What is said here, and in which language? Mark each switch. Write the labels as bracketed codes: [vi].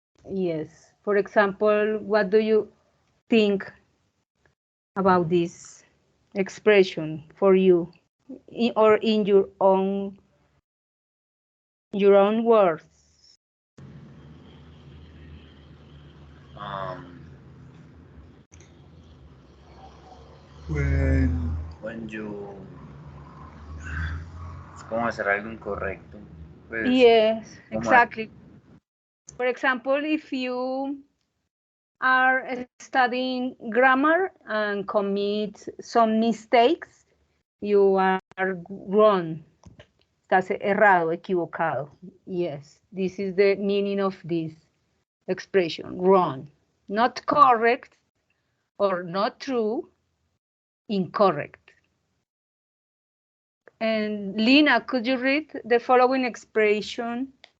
[en] Yes. For example, what do you think about this expression for you, or in your own words? [es] Um, [en] when you [es] es como hacer algo incorrecto. Pues, [en] Yes, [es] como [en] exactly. For example, if you are studying grammar and commit some mistakes, you are wrong. [es] Estás errado, equivocado. [en] Yes, this is the meaning of this expression, wrong. Not correct or not true, incorrect. And Lina, could you read the following expression?